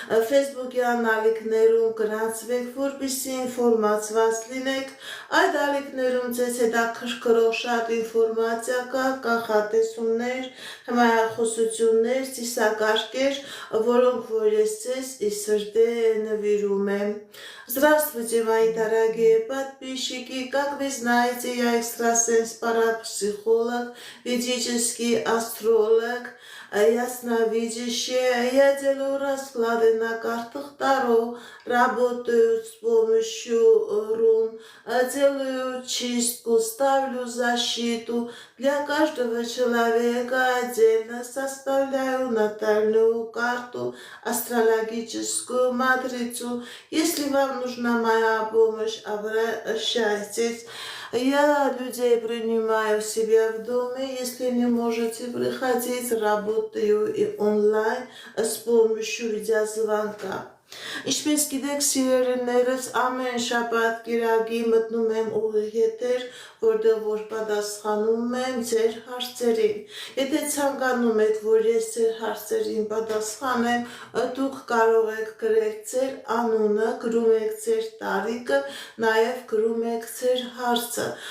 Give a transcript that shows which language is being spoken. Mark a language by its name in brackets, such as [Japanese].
[Armenian] Facebook-յան ալիքներում, գրանցվեք, որպեսզի ինֆորմացված լինեք։ Այդ ալիքներում ձեզ հետաքրքրող շատ ինֆորմացիա կա, կանխատեսումներ, հմայախոսություններ, ծիսակարգեր, որոնք որ ես ձեզ ի սրտե նվիրում եմ։ [Russian] Здравствуйте, мои дорогие подписчики! Как вы знаете, я экстрасенс, парапсихолог, ведический астролог, ясновидящая. Я делаю расклады на картах Таро, работаю с помощью рун, делаю чистку, ставлю защиту. Для каждого человека отдельно составляю натальную карту, астрологическую матрицу. Если вам нужна моя помощь, обращайтесь. Я людей принимаю себя в доме. Если не можете приходить, работаю и онлайн с помощью видеозвонка. [Armenian] Ինչպես գիտեք, սիրելիներս, ամեն շաբաթ կիրակի մտնում եմ ուղիղ եթեր, որտեղ որ պատասխանում եմ ձեր հարցերին։ Եթե ցանկանում եք, որ ես ձեր հարցերին պատասխանեմ, դուք կարող եք գրել ձեր անունը, գրում եք ձեր տարիքը, նաև գրում եք ձեր հարցը։